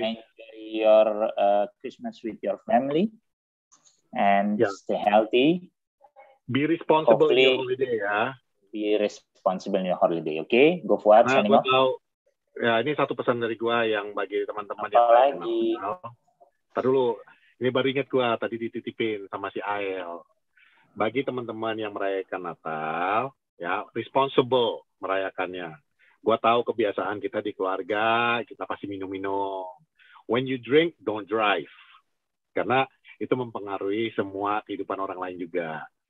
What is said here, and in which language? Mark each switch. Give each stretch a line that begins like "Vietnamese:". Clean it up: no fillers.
English: Enjoy your Christmas with your family and stay healthy. Be responsible in your holiday ya. Be responsible in your holiday, oke? Okay? Go Fuad, signing off.
Indonesian: Ya, ini satu pesan dari gua yang bagi teman-teman yang lagi. Ntar dulu, ini baru ingat gua tadi dititipin sama si Ael. Bagi teman-teman yang merayakan Natal, ya responsible merayakannya. Gua tahu kebiasaan kita di keluarga, kita pasti minum-minum.
English: When you drink, don't drive.
Indonesian: Karena itu mempengaruhi semua kehidupan orang lain juga.